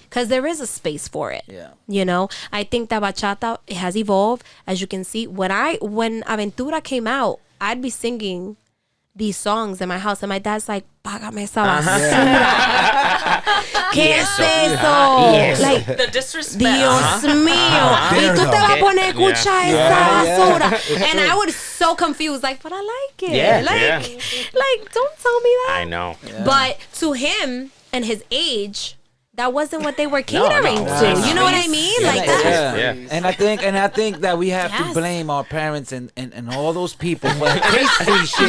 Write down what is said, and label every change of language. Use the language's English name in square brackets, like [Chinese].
[English] Because there is a space for it. Yeah. You know, I think that bachata, it has evolved. As you can see, when Aventura came out, I'd be singing these songs in my house, and my dad's like, [Spanish] "Págame esa basura." ¿Qué es eso? [English] Like, The disrespect. [Spanish] Dios mío. Y tú te vas a poner a escuchar esa basura. [English] And I was so confused, like, but I like it. Yeah, Like, yeah. like, don't tell me that. I know. But to him and his age, that wasn't what they were catering no. to. You know what I mean? Like that. Yeah. And I think that we have to Yes. blame our parents and all those people for taste-free shit.